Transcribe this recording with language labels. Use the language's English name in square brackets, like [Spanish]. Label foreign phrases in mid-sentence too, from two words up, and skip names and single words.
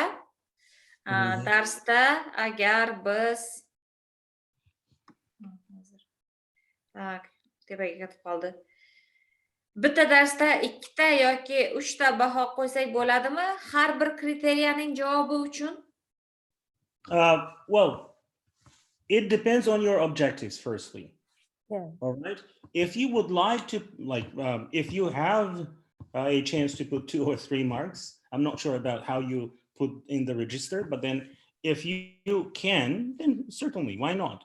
[Uzbek] Darsda agar biz tepaga ketib qoldi. Bitta darsda 2 ta yoki 3 ta baho qo'ysak bo'ladimi? Har bir kriteriyaning javobi uchun? [English] Well, it depends on your objectives, firstly. Yeah. All right. If you would like to, if you have a chance to put 2 or 3 marks, I'm not sure about how you put in the register, but then if you can, then certainly, why not?